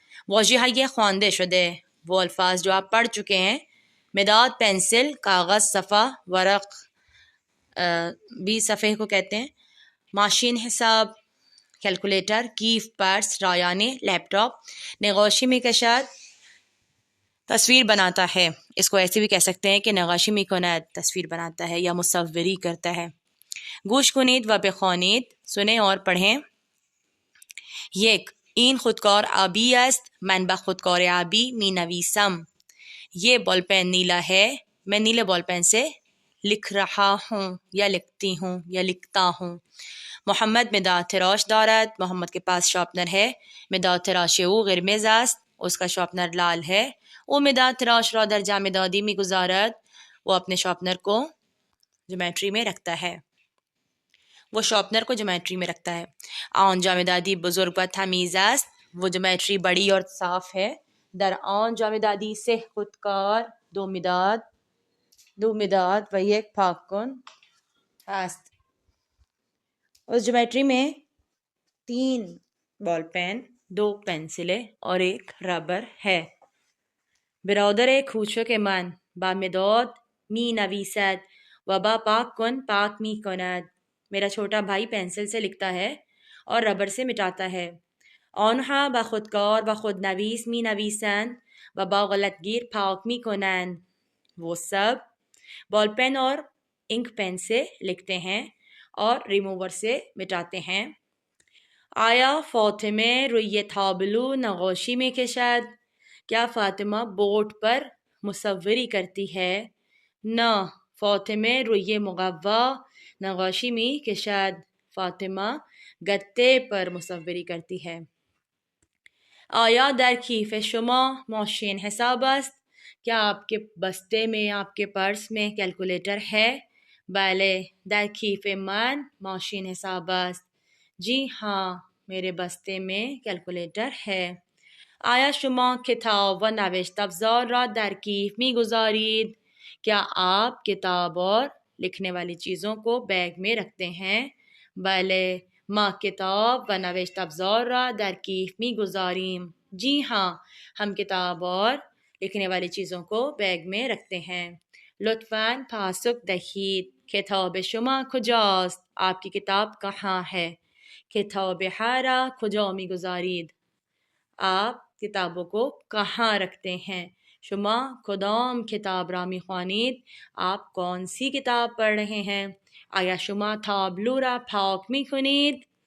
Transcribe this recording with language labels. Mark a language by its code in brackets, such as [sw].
[fa] واژه های خوانده شده، [ur] وہ الفاظ جو آپ پڑھ چکے ہیں: مداد پنسل، کاغذ صفحہ، ورق بھی صفحے کو کہتے ہیں، ماشین حساب کیلکولیٹر، کیف پرس رایانه لیپ ٹاپ، نقاشی می کشد تصویر بناتا ہے. اس کو ایسے بھی کہہ سکتے ہیں کہ [fa] نقاشی می کند [ur] تصویر بناتا ہے یا مصوری کرتا ہے. [fa] گوش کنید و بخوانید، [ur] سنیں اور پڑھیں. [fa] یک، این خودکار آبی است، من با خودکار آبی می نویسم. [ur] یہ بال پین نیلا ہے، میں نیلے بال پین سے لکھ رہا ہوں یا لکھتی ہوں یا لکھتا ہوں. [fa] محمد مداد تراش دارد، [ur] محمد کے پاس شارپنر ہے. [fa] مداد تراش او قرمز است، [ur] اس کا شارپنر لال ہے. [fa] او مداد تراش را در جامدادی می گذارد، [ur] وہ اپنے شارپنر کو جومیٹری میں رکھتا ہے. وہ شارپنر کو جومیٹری میں رکھتا ہے. [fa] آن جامدادی بزرگ و تمیز است، [ur] وہ جومیٹری بڑی اور صاف ہے. [fa] در آن جامدادی سه خودکار دو مداد و یک پاک کن است. [ur] اس جومیٹری میں 3 بال پین، 2 پنسلیں اور ایک ربر ہے. [fa] برادر کوچک من با مداد می نویسد و با پاک کن پاک می کند. [ur] میرا چھوٹا بھائی پنسل سے لکھتا ہے اور ربر سے مٹاتا ہے. [fa] آنها با خودکار و خودنویس می نویسند و با غلط گیر پاک می کنند. [ur] وہ سب بال پین اور انک پین سے لکھتے ہیں اور ریموور سے مٹاتے ہیں. [fa] آیا فاطمه روی تابلو نقاشی می کشد؟ [ur] کیا فاطمہ بورڈ پر مصوری کرتی ہے؟ [fa] نہ، فاطمه روی مقوا نقاشی می کشد. [ur] فاطمہ گتے پر مصوری کرتی ہے. [fa] آیا در کیف شما ماشین حساب است؟ [ur] کیا آپ کے بستے میں، آپ کے پرس میں کیلکولیٹر ہے؟ [fa] بله، در کیف من ماشین حساب است. [ur] جی ہاں، میرے بستے میں کیلکولیٹر ہے. [fa] آیا شما کتاب و نوشت افزار را در کیف می گذارید؟ [ur] کیا آپ کتاب اور لکھنے والی چیزوں کو بیگ میں رکھتے ہیں؟ [fa] بله، ما کتاب و نوشت افزار را در کیف می گذاریم. [ur] جی ہاں، ہم کتاب اور لکھنے والی چیزوں کو بیگ میں رکھتے ہیں. [fa] لطفاً پاسخ دهید. کتاب شما کجاست؟ [ur] آپ کی کتاب کہاں ہے؟ [fa] کتاب را کجا می گذارید؟ [ur] آپ کتابوں کو کہاں رکھتے ہیں؟ [fa] شما کدام کتاب را می خوانید؟ [ur] آپ کون سی کتاب پڑھ رہے ہیں؟ [fa] آیا شما تابلو را پاک می کنید؟